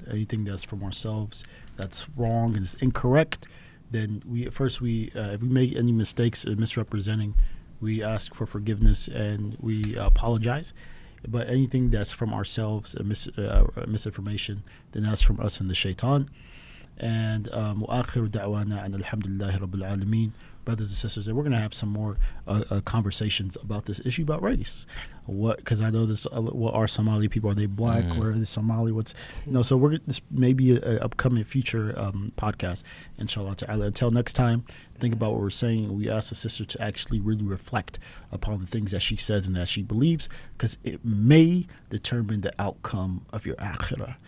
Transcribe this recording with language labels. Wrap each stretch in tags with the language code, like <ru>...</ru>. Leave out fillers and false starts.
<en>Anything that's from ourselves that's wrong and is incorrect, then if we make any mistakes in misrepresenting, we ask for forgiveness and we apologize. But anything that's from ourselves, misinformation, then that's from us and the shaitan.</en> <ar>And وآخر دعوانا أن الحمد لله رب العالمين.</ar> <en>Brothers and sisters, and we're going to have some more conversations about this issue about race. Because I know this, what are Somali people? Are they black? Or are they Somali? So this may be an upcoming future podcast, inshallah ta'ala. Until next time, think about what we're saying. We ask the sister to actually really reflect upon the things that she says and that she believes, because it may determine the outcome of your akhirah.</en>